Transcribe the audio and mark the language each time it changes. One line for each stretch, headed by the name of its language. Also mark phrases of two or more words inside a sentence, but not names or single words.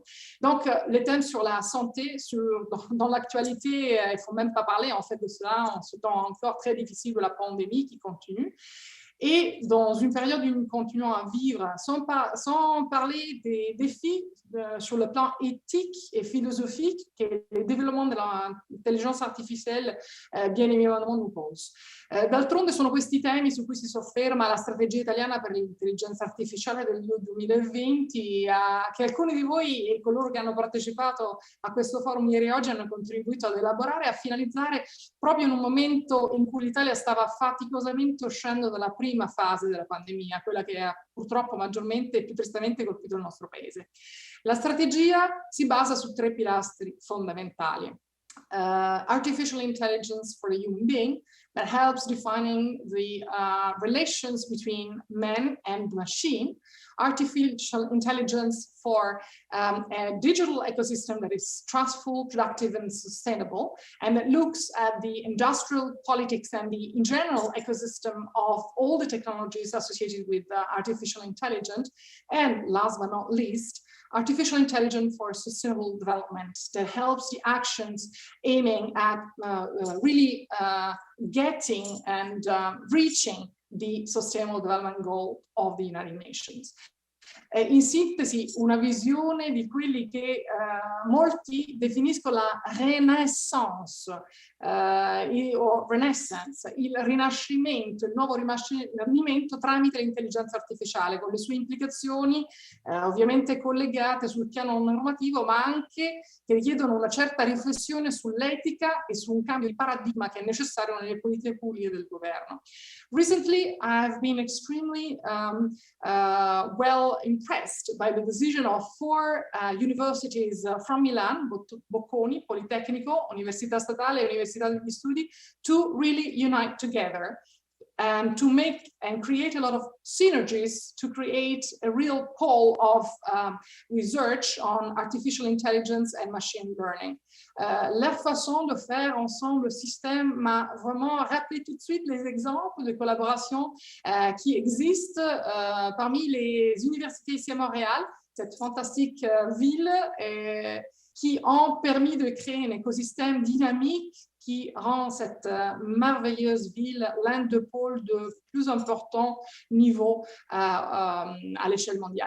French: Donc les thèmes sur la santé, dans l'actualité, il ne faut même pas parler en fait de cela en ce temps encore très difficile de la pandémie qui continue. Et dans une période où nous continuons à vivre, sans parler des défis sur le plan éthique et philosophique que le développement de l'
Italian: intelligenza artificiale
French: bien évidemment nous pose.
Italian: D'altronde sono questi temi su cui si sofferma la strategia italiana per l'intelligenza artificiale del 2020, che alcuni di voi e coloro che hanno partecipato a questo forum ieri e oggi hanno contribuito ad elaborare e a finalizzare proprio in un momento in cui l'Italia stava faticosamente uscendo dalla prima fase della pandemia, quella che ha purtroppo maggiormente e più tristemente colpito il nostro paese. La strategia si basa su 3 pilastri fondamentali.
English: Artificial intelligence for the human being that helps defining the relations between man and machine, artificial intelligence for a digital ecosystem that is trustful, productive, and sustainable, and that looks at the industrial politics and the in general ecosystem of all the technologies associated with artificial intelligence, and last but not least, artificial intelligence for sustainable development that helps the actions aiming at really getting and reaching the sustainable development goal of the United Nations.
Italian: In sintesi, una visione di quelli che molti definiscono la renaissance, o renaissance, il rinascimento, il nuovo rinascimento tramite l'intelligenza artificiale, con le sue implicazioni ovviamente collegate sul piano normativo, ma anche che richiedono una certa riflessione sull'etica e su un cambio di paradigma che è necessario nelle politiche pubbliche del governo.
English: Recently, I've been extremely well impressed by the decision of 4 universities from Milan, Bocconi, Politecnico, Università Statale, Università degli Studi, to really unite together and to make and create a lot of synergies to create a real pole of research on artificial intelligence and machine learning.
French: Leur façon de faire ensemble le système m'a vraiment rappelé tout de suite les exemples de collaboration qui existent parmi les universités ici à Montréal, cette fantastique ville qui ont permis de créer un écosystème dynamique qui rend cette merveilleuse ville l'un des pôles de plus important niveau à l'échelle mondiale.